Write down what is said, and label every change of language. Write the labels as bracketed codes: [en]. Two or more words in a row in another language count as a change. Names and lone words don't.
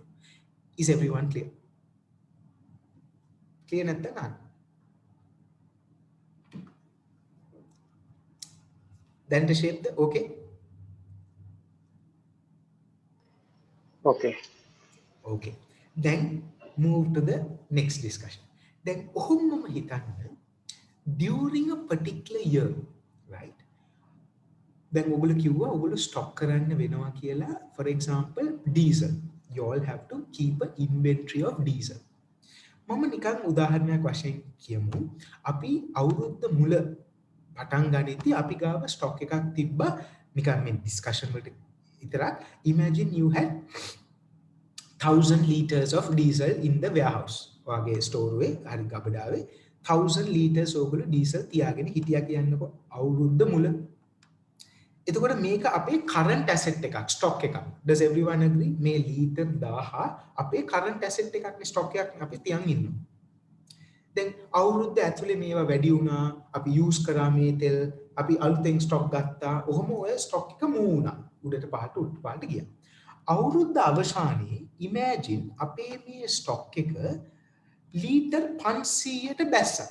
[en] Is everyone clear? Clear නැත්නම් then the shape the okay. Okay. Then move to the next discussion. Then [si] ඔහොමම හිතන්න [en] during a particular year, right? [si] Then ඔගොල්ලෝ කිව්වා ඔගොල්ලෝ stock කරන්න වෙනවා කියලා, [en] for example diesel. you all have to keep an inventory of diesel. [si] මම නිකන් උදාහරණයක් වශයෙන් කියමු. අපි අවුරුද්ද මුල පටන් ගනිද්දී අපි ගාව ස්ටොක් එකක් තිබ්බා නිකන් මේ ඩිස්කෂන් වලට විතරක්. [en] Imagine you had 1000 liters of diesel in the warehouse. [si] ඔයාගේ ස්ටෝර් එකේ හරි ගබඩාවේ 1000 liters ඕගොල්ලෝ diesel තියාගෙන හිටියා කියන්නකො අවුරුද්ද මුල. එතකොට මේක අපේ [en] current asset [si] එකක්, stock එකක්. [en] Does everyone agree? [si] මේ ලීටර් 1000 අපේ [en] current asset [si] එකක් නේ, stock එකක් අපි තියන් ඉන්නවා. දැන් අවුරුද්ද ඇතුලේ මේවා වැඩි වුණා, අපි use කරා මේ තෙල්, අපි අලුතෙන් stock ගත්තා. ඔහොම ඔය stock එක move වුණා. උඩට පහට උඩට පහට ගියා. අවුරුද්ද අවසානයේ imagine අපේ මේ stock එක ලීටර් 500ට බැස්සා.